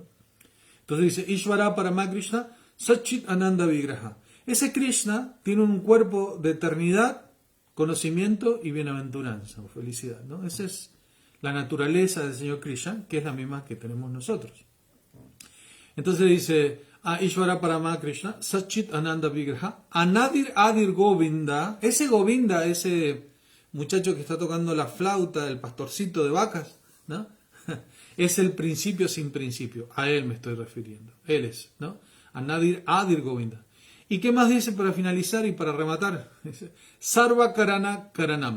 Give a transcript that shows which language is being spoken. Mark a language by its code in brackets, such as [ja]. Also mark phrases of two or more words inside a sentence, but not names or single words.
[es] Entonces dice [sa] ईश्वर परम कृष्ण सच्चित् आनन्द विग्रह. [es] Ese Krishna tiene un cuerpo de eternidad, conocimiento y bienaventuranza o felicidad, ¿no? Esa es la naturaleza del Señor Krishna, que es la misma que tenemos nosotros. Entonces dice [sa] ईश्वर परम कृष्ण सच्चित् आनन्द विग्रह अनादिर् आदिर् गोविन्द. [es] Ese Govinda, ese muchacho que está tocando la flauta, el pastorcito de vacas, ¿no? Es el principio sin principio. A él me estoy refiriendo. Él es, ¿no? [sa] अनादिर् आदिर् गोविन्द. [es] ¿Y qué más dice para finalizar y para rematar? Dice, [sa] सर्व कारण कारणम्.